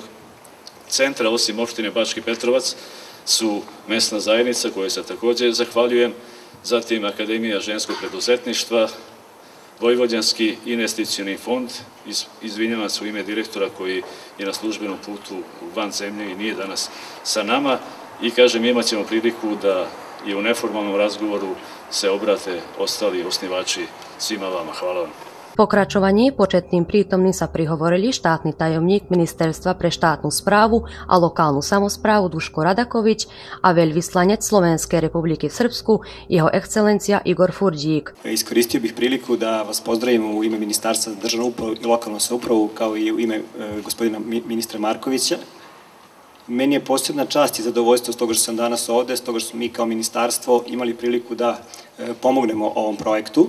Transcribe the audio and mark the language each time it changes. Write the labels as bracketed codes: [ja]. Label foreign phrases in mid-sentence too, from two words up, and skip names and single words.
[sr] centra, osim opštine Bački Petrovac, su mesna zajednica kojoj se takođe zahvaljujem, zatim Akademija ženskog preduzetništva, Vojvođanski investicioni fond, izvinjavam se u ime direktora koji je na službenom putu van zemlje i nije danas sa nama i kažem imat ćemo priliku da i u neformalnom razgovoru se obrate ostali osnivači svima vama. Hvala vam. [sk] Pokračovanie početným prítomným sa prihovorili štátny tajomník Ministerstva pre štátnu správu a lokálnu samosprávu Duško Radaković a veľvyslanec Slovenskej republiky v Srbsku, jeho excelencia Igor Furdík. [sr] Iskoristio bih priliku da vas pozdravim u ime Ministarstva za državnu upravu i lokalnu samoupravu kao i u ime gospodina ministra Markovića. Meni je posebna čast i zadovoljstvo stoga što sam danas ovde, stoga što smo mi kao ministarstvo imali priliku da pomognemo ovom projektu.